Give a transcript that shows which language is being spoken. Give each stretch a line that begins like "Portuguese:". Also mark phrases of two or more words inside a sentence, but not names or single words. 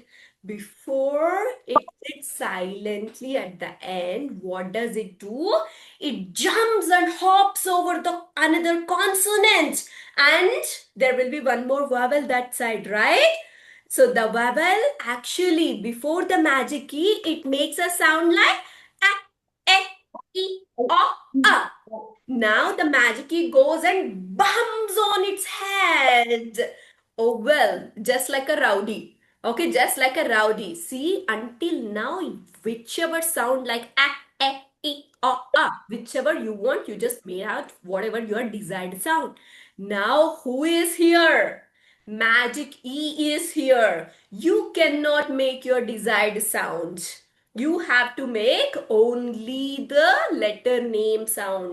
English: Before it sits silently at the end, what does it do? It jumps and hops over the another consonant, and there will be one more vowel that side, right? So the vowel actually before the magic key, it makes a sound like a, e, o, a. Now the magic key goes and bums on its head. Oh well, just like a rowdy. Okay, just like a rowdy. See, until now, whichever sound like a, e, o, a, whichever you want, you just made out whatever your desired sound. Now, who is here? Magic E is here. You cannot make your desired sound. You have to make only the letter name sound.